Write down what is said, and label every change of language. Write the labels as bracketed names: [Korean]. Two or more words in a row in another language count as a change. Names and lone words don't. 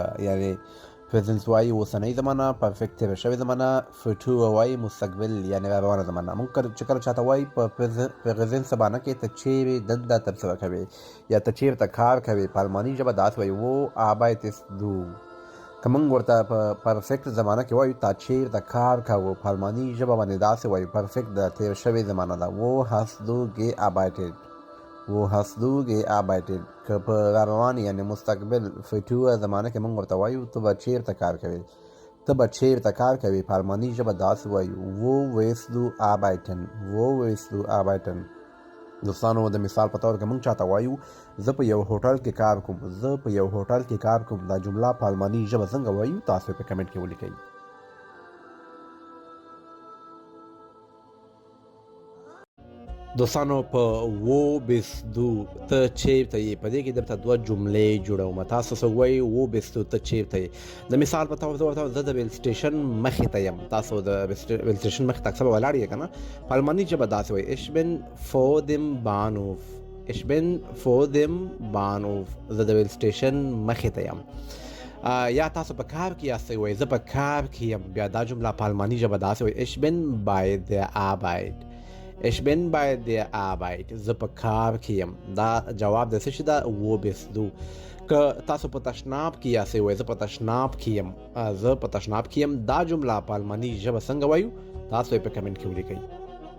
[Pashto] یعنې پریزنس وایي اوسنۍ زمانه، پرفیکټ تېره شوې زمانه، فوټوره وایي مستقبل یعنې را روانه زمانه. موږ چې کله چاته وایي په پریزنس زمانه کې ته چیرې دنده ترسره کوې یا ته چیرته کار کوې، په الماني ژبه داسې وایي [German] wo arbeitest du. [Pashto] که موږ ورته په پرفیکټ زمانه کې وایو تا چیرته کار کوو، په الماني ژبه باندې داسې وایو پرفیکټ د تېر شوې زمانه ده [German] wo hast du gearbeitet. wo hast du gearbeitet. [Pashto] که په را روانې یعنې مستقبل فوټوره زمانه کې موږ ورته وایو ته به چیرته کار کوې، ته به چیرته کار کوې، په الماني ژبه داسې وایو [German] wo willst du arbeiten. wo willst du arbeiten. [Pashto] دوستانو د مثال په طور کې موږ چاته وایو زه په یو هوټل کې کار کوم، زه په یو هوټل کې کار کوم. دا جمله په الماني ژبه څنګه وایو تاسو په کمنټ کې ولیکئ. دوستانو په [German] wo bist du [Pashto] ته چیرته یې، په دې کې درته دوه جملې جوړوم. تاسو څه وایئ [German] wo bist du [Pashto] ته چیرته یې. د مثال په طور زه د ریل سټیشن مخې ته یم، تاسو د ریل سټیشن مخې ته اکثر ولاړ یې که نه، په الماني ژبه داسې وایي [German] ich bin vor dem Bahnhof. ich bin vor dem Bahnhof. [Pashto] زه د ریل سټیشن مخې ته یم. یا تاسو په کار کې یاستئ وایي زه په کار کې یم، بیا دا جمله په الماني ژبه داسې وایي [German] ich bin bei der Arbeit. ich bin bei der Arbeit. [Pashto] زه په کار کې یم. دا جواب د څه شي ده [German] wo bist du. [Pashto] که تاسو په تشناب کې یاستئ وایي زه په تشناب کې یم، زه په تشناب کې یم. دا جمله په الماني ژبه څنګه وایو تاسو یې په کمنټ کې ولیکئ.